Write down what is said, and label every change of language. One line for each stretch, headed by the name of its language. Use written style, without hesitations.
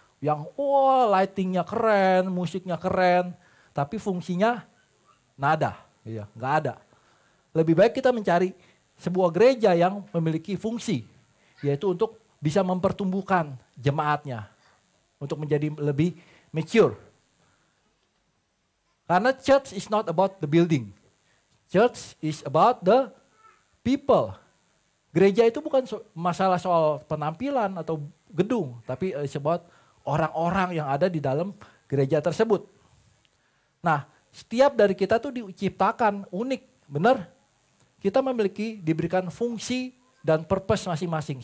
Indonesian: Yang lightingnya keren, musiknya keren. Tapi fungsinya nada, ya, nggak ada. Lebih baik kita mencari sebuah gereja yang memiliki fungsi. Yaitu untuk bisa mempertumbuhkan jemaatnya. Untuk menjadi lebih mature. Karena
English: church is not about the building. Church is about the people.
Indonesian: Gereja itu bukan masalah soal penampilan atau gedung. Tapi
English: it's about
Indonesian: orang-orang yang ada di dalam gereja tersebut. Nah, setiap dari kita tuh diciptakan unik, benar? Kita diberikan fungsi dan purpose masing-masing.